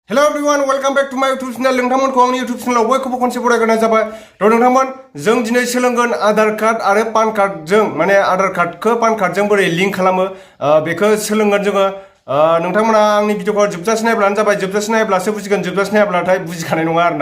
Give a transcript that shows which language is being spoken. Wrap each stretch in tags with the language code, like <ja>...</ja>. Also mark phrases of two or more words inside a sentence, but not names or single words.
<en>Hello everyone, welcome back to my YouTube channel.</en> <brx>नोंथांमोनखौ आंनि</brx> <en>YouTube channel</en> <brx>बयखौबो खनसे बरायग्रोनाय जाबाय। नोंथांमोन जों दिनै सोलोंगोन आधार कार्ड आरो</brx> <en>PAN card</en> <brx>माने आधार कार्डखौ पान कार्डजों बोरै लिंक खालामो बेखौ सोलोंगोन जोङो। नोंथांमोना आंनि भिडिअखौ जोबजासिम नायब्लानो जाबाय। जोबजासिम नायब्लासो बुजिगोन, जोबजासिम नायाब्लाथाय बुजिखानाय नङा आरोना।</brx>